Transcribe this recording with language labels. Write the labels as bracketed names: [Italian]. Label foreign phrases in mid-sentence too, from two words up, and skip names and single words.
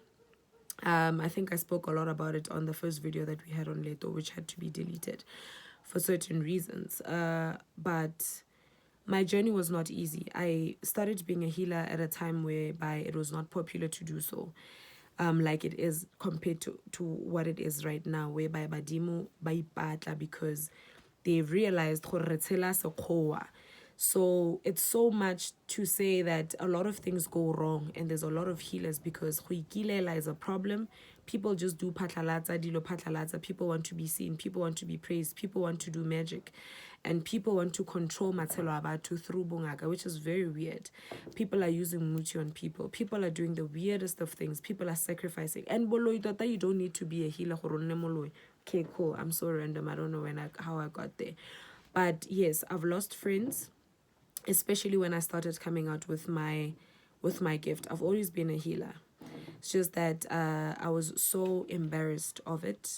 [English] I think I spoke a lot about it on the first video that we had on Leto, which had to be deleted for certain reasons. But my journey was not easy. I started being a healer at a time whereby it was not popular to do so. Like it is compared to what it is right now, whereby [Tswana] badimo ba ipatla [English] because they've realized [Tswana] gore re tshela sekgowa. [English] So it's so much to say that a lot of things go wrong and there's a lot of healers because [Tswana] go ikilela [English] is a problem. People just do patlalatsa, [Tswana] dilo patlalatsa. [English] People want to be seen. People want to be praised. People want to do magic. And people want to control [Tswana] matshelo a batho [English] through bongaka, which is very weird. People are using muti on people. People are doing the weirdest of things. People are sacrificing. And [Tswana] boloi tota, [English] you don't need to be a healer. Okay, cool. I'm so random. I don't know how I got there. But yes, I've lost friends, especially when I started coming out with my gift. I've always been a healer. It's just that I was so embarrassed of it.